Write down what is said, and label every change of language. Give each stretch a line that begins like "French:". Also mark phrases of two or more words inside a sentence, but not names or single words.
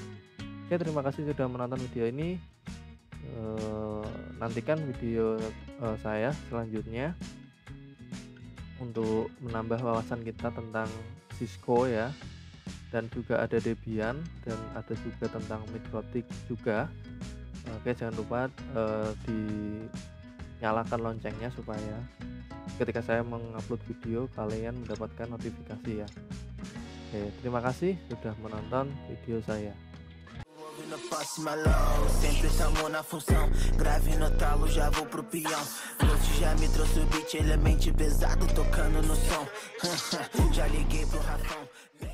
Indonesian: Oke, terima kasih sudah menonton video ini. Nantikan video saya selanjutnya untuk menambah wawasan kita tentang Cisco ya, dan juga ada Debian, dan ada juga tentang Mikrotik juga. Oke, jangan lupa dinyalakan loncengnya supaya ketika saya mengupload video kalian mendapatkan notifikasi ya. Oke, terima kasih sudah menonton video saya.
Portuguese: Na próxima logo, sempre estamos na função. Grave no talo, já vou pro peão. Hoje já me trouxe o beat, ele é mente pesado, tocando no som. Já liguei pro Rafão.